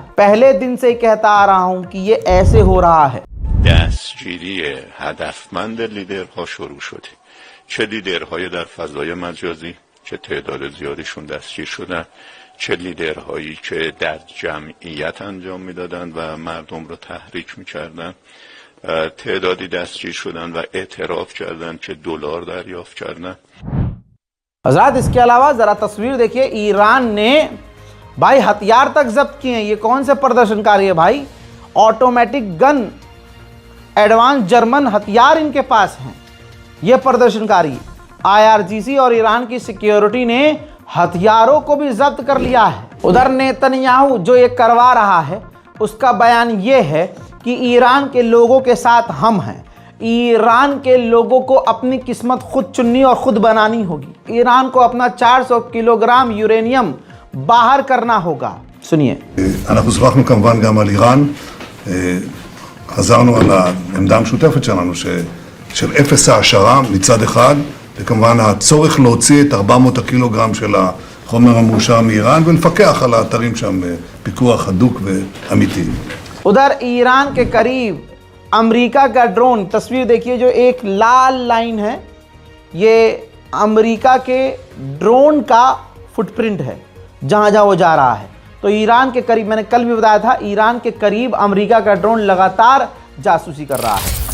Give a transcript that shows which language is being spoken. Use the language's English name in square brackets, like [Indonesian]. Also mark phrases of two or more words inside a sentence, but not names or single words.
[Hindi] पहले दिन से ही कहता आ रहा हूं कि ये ऐसे हो रहा है। [Persian] دستگیری هدفمند لیدرها شروع شده. چه لیدرهای در فضای مجازی که تعداد زیادیشون دستگیر شدن، چه لیدرهایی که در جمعیت انجام میدادن و مردم رو تحریک میکردن، تعدادی دستگیر شدن و اعتراف کردن که دلار دریافت کردن. [Hindi] हजरात इसके अलावा ज़रा तस्वीर देखिए, ईरान ने भाई हथियार तक जब्त किए हैं। ये कौन से प्रदर्शनकारी है भाई? [English] automatic gun, [Hindi] एडवांस जर्मन हथियार इनके पास हैं। ये प्रदर्शनकारी IRGC और ईरान की सिक्योरिटी ने हथियारों को भी जब्त कर लिया है। उधर नेतन्याहू जो ये करवा रहा है उसका बयान ये है कि ईरान के लोगों के साथ हम हैं। ईरान के लोगों को अपनी किस्मत खुद चुननी और खुद बनानी होगी। ईरान को अपना 400 किलोग्राम यूरेनियम बाहर करना होगा। सुनिए। [Hebrew] אנחנו שוחחנו כמובן גם על איראן, חזרנו על העמדה המשותפת שלנו של אפס העשרה מצד אחד, וכמובן הצורך להוציא את 400 הקילוגרם של החומר המאושר מאיראן ולפקח על האתרים שם פיקוח הדוק ואמיתי. [Hindi] उधर ईरान के करीब अमेरिका का ड्रोन, तस्वीर देखिए, जो एक लाल लाइन है ये अमेरिका के ड्रोन का फुटप्रिंट है जहां जहां वो जा रहा है। तो ईरान के करीब, मैंने कल भी बताया था, ईरान के करीब अमेरिका का ड्रोन लगातार जासूसी कर रहा है।